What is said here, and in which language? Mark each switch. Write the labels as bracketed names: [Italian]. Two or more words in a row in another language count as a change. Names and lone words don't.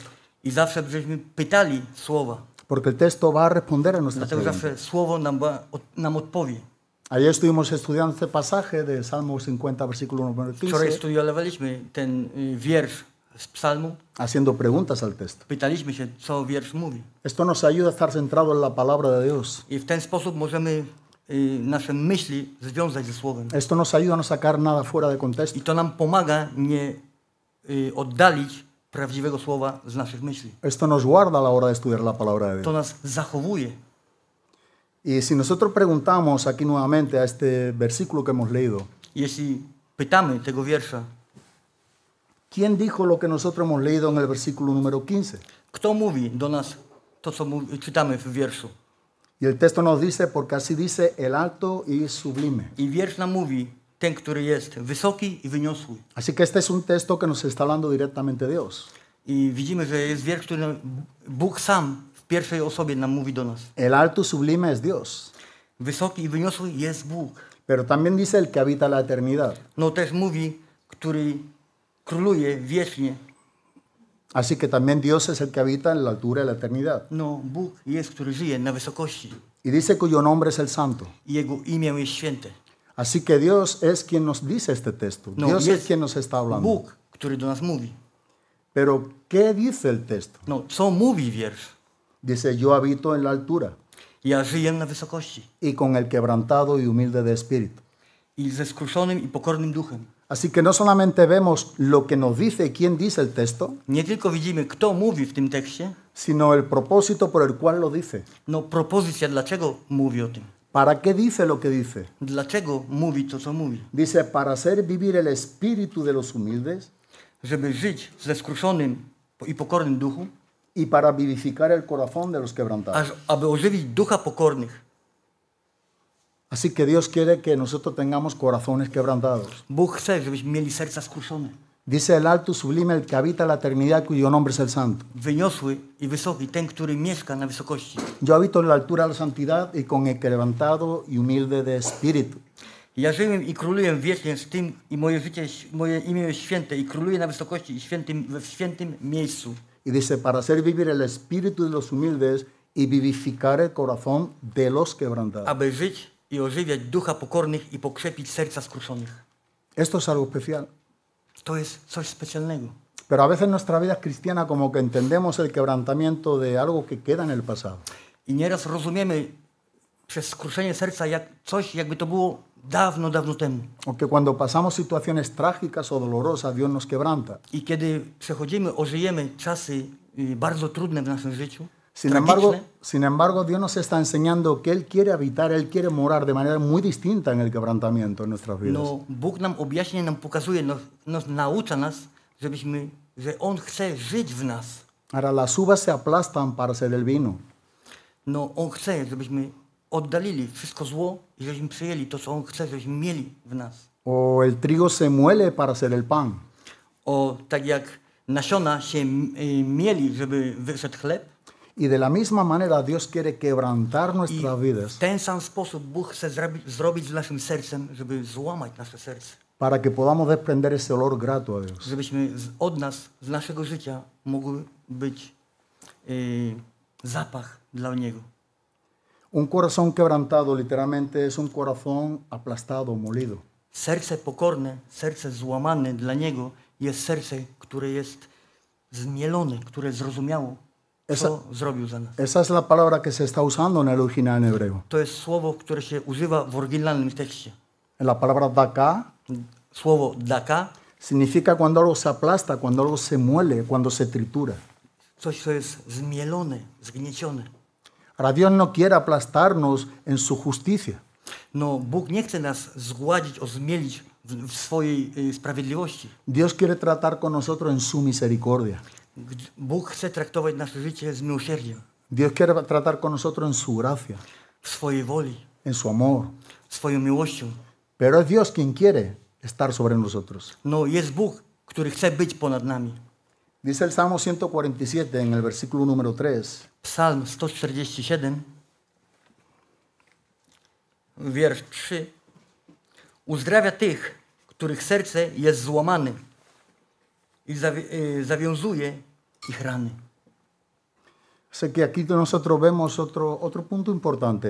[Polish] I zawsze żeśmy pytali Słowa. [Spanish] porque el texto va a responder a nuestras [Polish] Dlatego [Spanish] preguntas. [Polish] zawsze Słowo nam odpowie. [Spanish] Ayer estuvimos estudiando este pasaje de Salmo 50, versículo número Wczoraj 15, [Polish] studiowaliśmy ten wiersz z psalmu. [Spanish] haciendo preguntas al texto. [Polish] Pytaliśmy się, co wiersz mówi. [Spanish] Esto nos ayuda a estar centrados en la palabra de Dios. [Polish] I w ten sposób możemy nasze myśli związać ze Słowem. [Spanish] Esto nos ayuda a no sacar nada fuera de contexto. [Polish] I to nam pomaga nie oddalić prawdziwego Słowa z naszych myśli. [Spanish] Esto nos guarda a la hora de estudiar la palabra de [Polish] To [Spanish] Dios. [Polish] nas zachowuje. [Spanish] Y si nosotros preguntamos aquí nuevamente a este versículo que hemos leído, [Polish] Jeśli pytamy tego wiersza, [Spanish] ¿quién dijo lo que nosotros hemos leído en el versículo número 15? [Polish] kto mówi do nas to, co czytamy w wierszu? [Spanish] Y el texto nos dice, porque así dice el alto y sublime. [Polish] I wiersz nam mówi, ten, który jest wysoki i wyniosły. [Spanish] Así que este es un texto que nos está hablando directamente de Dios. [Polish] I widzimy, że jest wiersz, który Bóg sam w pierwszej osobie nam mówi do nas. [Spanish] El alto y sublime es Dios. [Polish] Wysoki i wyniosły jest Bóg. [Spanish] Pero también dice el que habita la eternidad. [Polish] No też mówi, który króluje wiecznie. [Spanish] Así que también Dios es el que habita en la altura de la eternidad. [Polish] No, Bóg jest, który żyje na wysokości. [Spanish] Y dice cuyo nombre es el santo. [Polish] I Jego imię jest święte. [Spanish] Así que Dios es quien nos dice este texto. [Polish] No, [Spanish] Dios es [Polish] jest [Spanish] quien nos está hablando. [Polish] Bóg, który do nas mówi. [Spanish] Pero, ¿qué dice el texto? [Polish] No, co mówi wiersz? [Spanish] Dice, yo habito en la altura [Polish] Ja żyję na wysokości [Spanish] y con el quebrantado y humilde de espíritu. [Polish] i ze skruszonym i pokornym duchem. [Spanish] Así que no solamente vemos lo que nos dice y quién dice el texto, [Polish] Nie tylko widzimy, kto mówi w tym tekście, [Spanish] sino el propósito por el cual lo dice. [Polish] no propozycja, dlaczego mówi o tym. [Spanish] ¿Para qué dice lo que dice? [Polish] Dlaczego mówi to, co mówi? [Spanish] Dice, para hacer vivir el espíritu de los humildes [Polish] Żeby żyć ze skruszonym i pokornym duchu, [Spanish] y para vivificar el corazón de los quebrantados. [Polish] aby ożywić ducha pokornych. [Spanish] Así que Dios quiere que nosotros tengamos corazones quebrantados. [Polish] Bóg chce, żebyśmy mieli serca skruszone. [Spanish] Dice el alto y sublime, el que habita la eternidad, cuyo nombre es el Santo. [Polish] wyniosły i wysoki, ten, który mieszka na wysokości. [Spanish] Yo habito en la altura de la santidad y con el quebrantado y humilde de espíritu. [Polish] Ja żyję i króluję wiecznie z tym i moje życie, moje imię jest święte i króluję na wysokości i w świętym miejscu. [Spanish] Y dice, para hacer vivir el espíritu de los humildes y vivificar el corazón de los quebrantados. [Polish] Aby żyć i ożywiać ducha pokornych i pokrzepić serca skruszonych. [Spanish] Esto es algo especial. [Polish] To jest coś specjalnego. [Spanish] Pero a veces en nuestra vida cristiana como que entendemos el quebrantamiento de algo que queda en el pasado. [Polish] I nieraz rozumiemy przez skruszenie serca jak coś, jakby to było dawno, dawno temu. [Spanish] O que cuando pasamos situaciones trágicas o dolorosas, Dios nos quebranta. [Polish] I kiedy przechodzimy, ożyjemy czasy bardzo trudne w naszym życiu, [Spanish] Sin embargo, Dios nos está enseñando que Él quiere habitar, Él quiere morar de manera muy distinta en el quebrantamiento en nuestras vidas. [Polish] no Bóg nam objaśnia, nam pokazuje, naucza nas, że On chce żyć w nas. [Spanish] Ahora, las uvas se aplastan para hacer el vino. [Polish] No, On chce, żebyśmy oddalili wszystko zło i żebyśmy przyjęli to, co On chce, żebyśmy mieli w nas. [Spanish] O el trigo se muele para hacer el pan. [Polish] Tak jak nasiona się mieli, żeby wyszedł chleb, [Spanish] Y de la misma manera Dios quiere quebrantar [Polish] i [Spanish] nuestras vidas [Polish] w ten sam sposób Bóg chce zrobić z naszym sercem, żeby złamać nasze serce. [Spanish] para que podamos desprender ese olor grato a Dios. [Polish] Żebyśmy od nas, z naszego życia mogły być zapach dla Niego. [Spanish] Un corazón quebrantado literalmente es un corazón aplastado, molido. [Polish] Serce pokorne, serce złamane dla Niego jest serce, które jest zmielone, które zrozumiało, co zrobił za nas. [Spanish] Esa es la palabra que se está usando en el original en hebreo. [Polish] To jest słowo, które się używa w oryginalnym tekście. [Spanish] La palabra daka [Polish] Słowo daka, [Spanish] significa cuando algo se aplasta, cuando algo se muele, cuando se tritura. [Polish] coś, co jest zmielone, zgniecione. [Spanish] Ahora Dios no quiere aplastarnos en su justicia. [Polish] No, Bóg nie chce nas zgładzić, ozmielić w swojej sprawiedliwości. [Spanish] Dios quiere tratar con nosotros en su misericordia. [Polish] Bóg chce traktować nasze życie z miłosierdziem, [Spanish] Dios quiere tratar con nosotros en su gracia, [Polish] w swojej woli, [Spanish] en su amor. [Polish] swoją miłością. [Spanish] Pero es Dios quien quiere estar sobre nosotros. [Polish] No, jest Bóg, który chce być ponad nami. [Spanish] Dice el Salmo 147 en el versículo número 3. [Polish] Psalm 147, wiersz 3. Uzdrawia tych, których serce jest złamane i zawiązuje ich rany. [Spanish] Sé que aquí nosotros vemos otro punto importante.